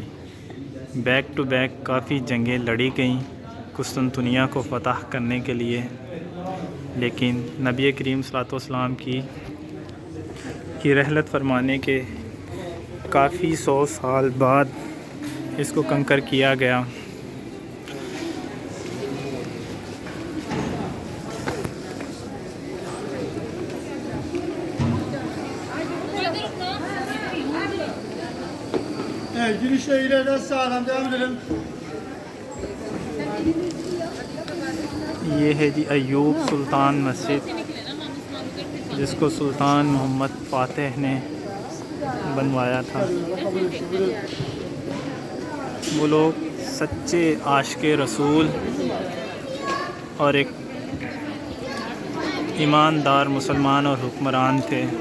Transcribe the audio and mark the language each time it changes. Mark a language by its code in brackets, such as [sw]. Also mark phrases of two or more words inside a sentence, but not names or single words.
[en] back to back [ur] کافی جنگیں لڑی گئیں قسطنطنیہ کو فتح کرنے کے لیے، لیکن نبی کریم صلی اللہ علیہ وسلم کی رحلت فرمانے کے کافی 100 سال بعد اس کو کنکر کیا گیا۔ [tr] Girişle ileriden sağdan devam edelim. [ur] یہ ہے جی ایوب سلطان مسجد، جس کو سلطان محمد فاتح نے بنوایا تھا۔ وہ لوگ سچے عاشق رسول اور ایک ایماندار مسلمان اور حکمران تھے۔